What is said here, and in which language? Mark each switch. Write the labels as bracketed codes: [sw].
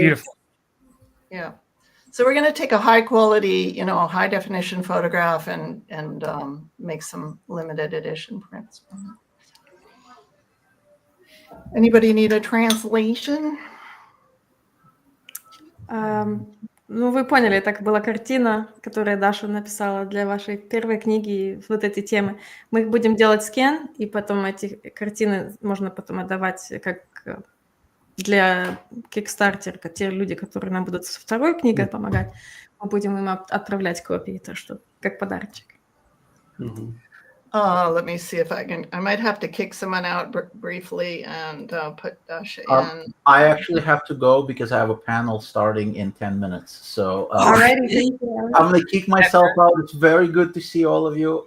[en] Beautiful. Yeah. So we're going to take a high quality, high definition photograph and make some limited edition prints. Anybody need a translation? [ru] Вы поняли, так была картина, которую Даша написала для вашей первой книги, вот эти темы. Мы будем делать скен, и потом эти картины можно потом отдавать как для Kickstarter, те люди, которые нам будут со второй книгой помогать, мы будем им отправлять копии, так что как подарочек. [en] Let me see if I might have to kick someone out briefly and put Dasha in. I actually have to go because I have a panel starting in 10 minutes. So Alrighty, thank you. I'm going to kick myself out. It's very good to see all of you.